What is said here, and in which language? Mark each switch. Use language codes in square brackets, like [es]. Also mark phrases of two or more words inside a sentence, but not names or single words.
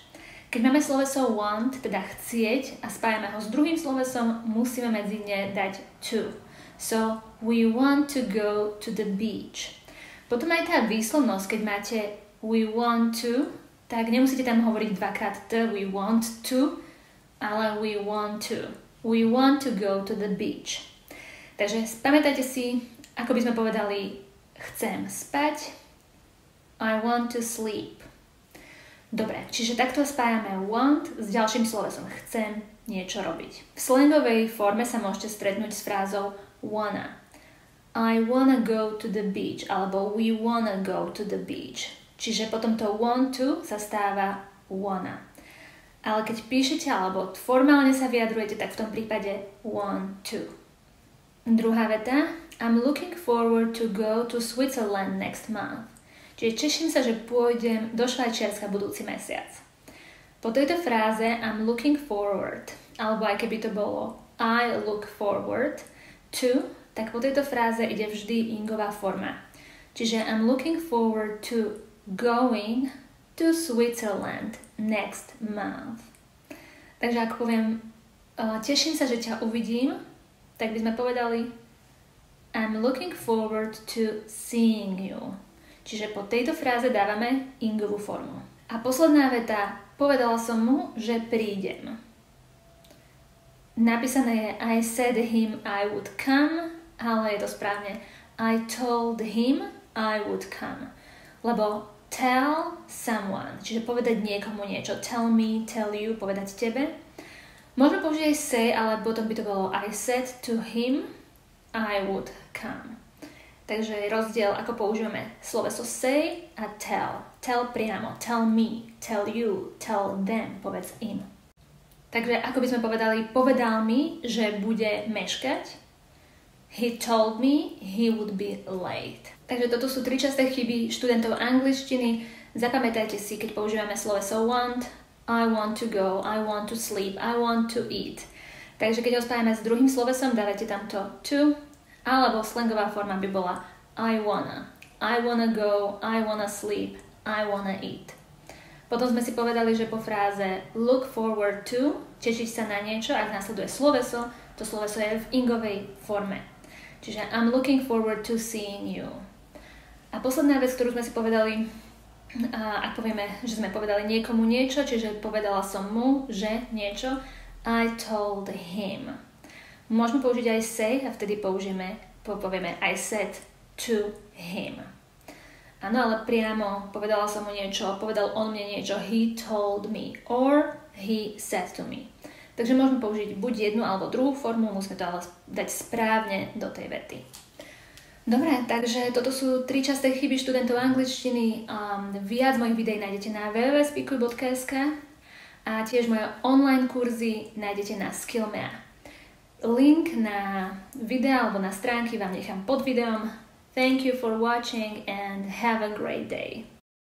[sk] Keď máme sloveso want, teda chcieť a spájame ho s druhým slovesom, musíme medzi ne dať to. [en] So, we want to go to the beach. [sk] Potom aj tá výslovnosť, keď máte [en] we want to, [sk] tak nemusíte tam hovoriť dvakrát [en] we want to, [sk] ale [en] we want to. We want to go to the beach. [sk] Takže pamätajte si, ako by sme povedali chcem spať, [en] I want to sleep. [sk] Dobre, čiže takto spájame want s ďalším slovesom chcem niečo robiť. V slangovej forme sa môžete stretnúť s frázou wanna. [en] I wanna go to the beach alebo we wanna go to the beach. [sk] Čiže potom to [en] want to [sk] sa stáva wanna. Ale keď píšete alebo formálne sa vyjadrujete, tak v tom prípade [en] want to. [sk] Druhá veta. [en] I'm looking forward to go to Switzerland next month. [sk] Čiže teším sa, že pôjdem do Švajčiarska budúci mesiac. Po tejto fráze [en] I'm looking forward, [sk] alebo aj keby to bolo [en] I look forward to, [sk] tak po tejto fráze ide vždy ingová forma. [en] Čiže I'm looking forward to going to Switzerland next month. [sk] Takže ak poviem teším sa, že ťa uvidím, tak by sme povedali [en] I'm looking forward to seeing you. [sk] Čiže po tejto fráze dávame ingovú formu. A posledná veta, povedala som mu, že prídem. Napísané je [en] I said him I would come, [sk] ale je to správne [en] I told him I would come. Lebo tell someone, [sk] čiže povedať niekomu niečo. [en] Tell me, tell you, [sk] povedať tebe. Môžeme použiť aj say, ale potom by to bolo [en] I said to him I would come. [sk] Takže je rozdiel, ako používame sloveso say a tell. [en] Tell priamo, tell me, tell you, tell them, [sk] povedz im. Takže ako by sme povedali, povedal mi, že bude meškať. [en] He told me he would be late. [sk] Takže toto sú 3 časté chyby študentov angličtiny. Zapamätajte si, keď používame sloveso want, [en] I want to go, I want to sleep, I want to eat. [sk] Takže keď ho spájame s druhým slovesom, dávajte tam to to, alebo slangová forma by bola [en] I wanna go, I wanna sleep, I wanna eat. [sk] Potom sme si povedali, že po fráze [en] look forward to, [sk] tešiť sa na niečo, ak následuje sloveso, to sloveso je v ingovej forme. [en] Čiže I'm looking forward to seeing you. [sk] A posledná vec, ktorú sme si povedali, ak povieme, že sme povedali niekomu niečo, čiže povedala som mu, že niečo, [en] I told him. [sk] Môžeme použiť aj say a vtedy povieme [en] I said to him. [sk] Áno, ale priamo povedala som mu niečo, povedal on mne niečo, [en] he told me or he said to me. [sk] Takže môžeme použiť buď jednu alebo druhú formu, musíme to ale dať správne do tej vety. Dobre, takže toto sú 3 časté chyby študentov angličtiny. Viac mojich videí nájdete na www.speakuj.sk a tiež moje online kurzy nájdete na Skillmea. Link na videa alebo na stránky vám nechám pod videom. [en] Thank you for watching and have a great day.